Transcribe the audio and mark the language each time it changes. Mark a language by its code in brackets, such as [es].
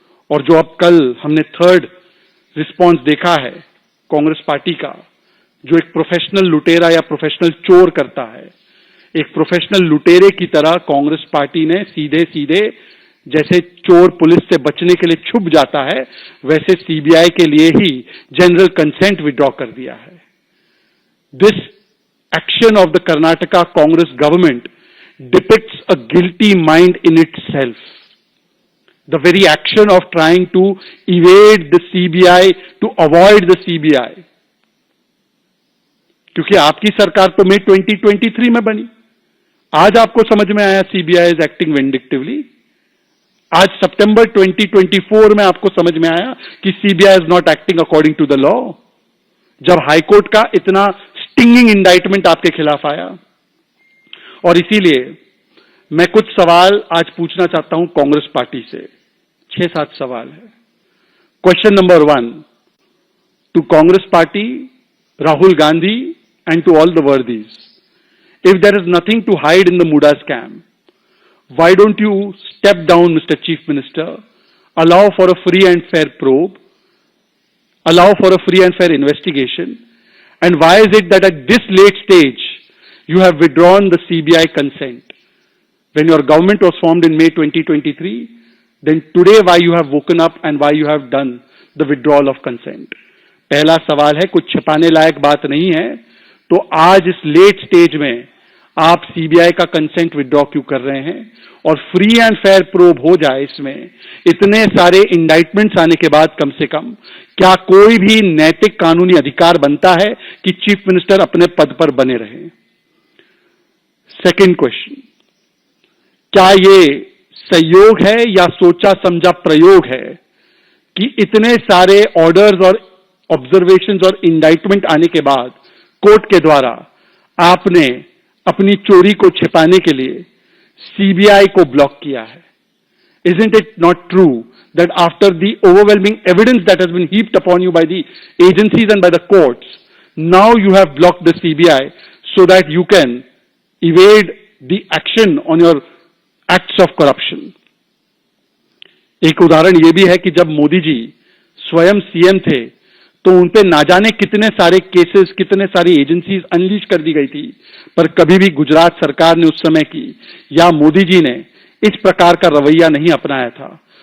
[hi] और जो अब कल हमने थर्ड रिस्पॉन्स देखा है कांग्रेस पार्टी का, जो एक प्रोफेशनल लुटेरा या प्रोफेशनल चोर करता है, एक प्रोफेशनल लुटेरे की तरह कांग्रेस पार्टी ने सीधे सीधे जैसे चोर पुलिस से बचने के लिए छुप जाता है, वैसे सीबीआई के लिए ही जनरल कंसेंट विड्रॉ कर दिया है। [en] This action of the Karnataka Congress government depicts a guilty mind in itself. The very action of trying to evade the CBI, to avoid the CBI. [hi] क्योंकि आपकी सरकार तो मई 2023 में बनी, आज आपको समझ में आया [en] CBI is acting vindictively. [hi] आज सितंबर 2024 में आपको समझ में आया कि [en] CBI is not acting according to the law, [hi] जब हाईकोर्ट का इतना स्टिंगिंग इंडाइटमेंट आपके खिलाफ आया। और इसीलिए मैं कुछ सवाल आज पूछना चाहता हूं कांग्रेस पार्टी से। 6-7 सवाल है। [en] Question number 1 to Congress party, Rahul Gandhi and to all the worthies, if there is nothing to hide in the MUDA scam, why don't you step down mister chief minister, allow for a free and fair probe, allow for a free and fair investigation, and why is it that at this late stage you have withdrawn the CBI consent? When your government was formed in May 2023, then today why you have woken up and why you have done the withdrawal of consent? [hi] पहला सवाल है, कुछ छिपाने लायक बात नहीं है, तो आज इस लेट स्टेज में आप सीबीआई का कंसेंट विड्रॉ क्यों कर रहे हैं? और फ्री एंड फेयर प्रोब हो जाए, इसमें इतने सारे इंडाइटमेंट्स आने के बाद कम से कम क्या कोई भी नैतिक कानूनी अधिकार बनता है कि चीफ मिनिस्टर अपने पद पर बने रहे? सेकंड क्वेश्चन, क्या ये संयोग है या सोचा समझा प्रयोग है कि इतने सारे ऑर्डर्स और ऑब्जर्वेशंस और इंडाइटमेंट आने के बाद कोर्ट के द्वारा आपने अपनी चोरी को छिपाने के लिए सीबीआई को ब्लॉक किया है? [en] Isn't it not true that after the overwhelming evidence that has been heaped upon you by the agencies and by the courts, now you have blocked the CBI so that you can evade the action on your acts of corruption? [hi] एक उदाहरण यह भी है कि जब मोदी जी स्वयं CM थे तो उन पे ना जाने कितने सारे केसेस, कितने सारी एजेंसीज अनलीश कर दी गई थी, पर कभी भी गुजरात सरकार ने उस समय की या मोदी जी ने इस प्रकार का रवैया नहीं अपनाया था।